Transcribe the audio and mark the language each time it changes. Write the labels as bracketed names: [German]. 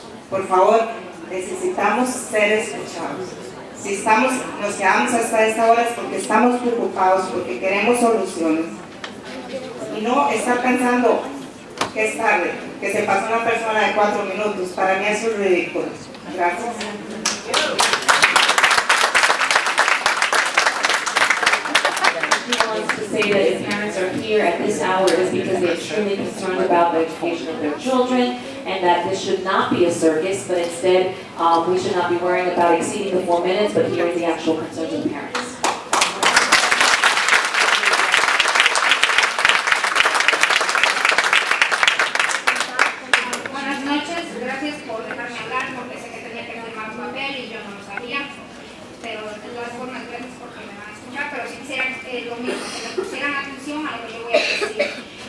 [Spanish] Por favor, necesitamos ser escuchados. Si nos quedamos hasta esta hora es porque estamos preocupados, porque queremos soluciones. Y no estar pensando que es tarde, que se pasó una persona de 4 minutos. Para mí eso es ridículo. Gracias. [English] She wants to say that if parents are here at this hour, it is because they're extremely concerned about the education of their children, and that this should not be a circus, but instead, we should not be worrying about exceeding the 4 minutes, but hearing the actual concerns of the parents. [Spanish] Buenas noches, gracias por dejarme hablar, porque sé que tenía que firmar un papel y yo no lo sabía, pero de todas formas gracias porque me van a escuchar, pero si quisieran lo mismo, que me pusieran atención a lo que yo voy a decir.